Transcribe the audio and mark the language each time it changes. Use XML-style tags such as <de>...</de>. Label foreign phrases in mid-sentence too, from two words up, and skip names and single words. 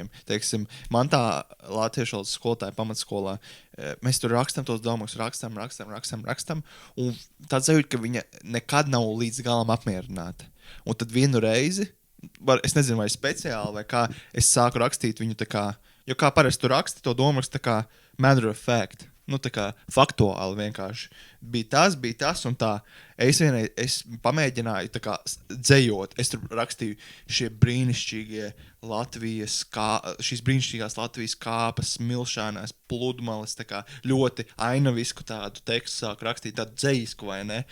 <lv>Teiksim, man tā latviešu valodas skolotāja pamatskolā, mēs tur rakstam tos domus, rakstam, un tāds sajūt, ka viņa nekad nav līdz galam apmierināta. Un tad vienu reizi, es nezinu, vai speciāli, vai kā, es sāku rakstīt viņu tā kā, jo kā parasti tu raksti to domus tā kā</lv> <en>matter of fact,</en> <lv>tā kā faktuāli vienkārši. Bija tas un tā. Es pamēģināju tā kā dzejot. Es tur rakstīju šīs brīnišķīgās Latvijas kāpas, smilšānās, pludmales, tā kā ļoti ainavisku tādu tekstu sāku rakstīt, tādu dzejisku, vai ne?</lv>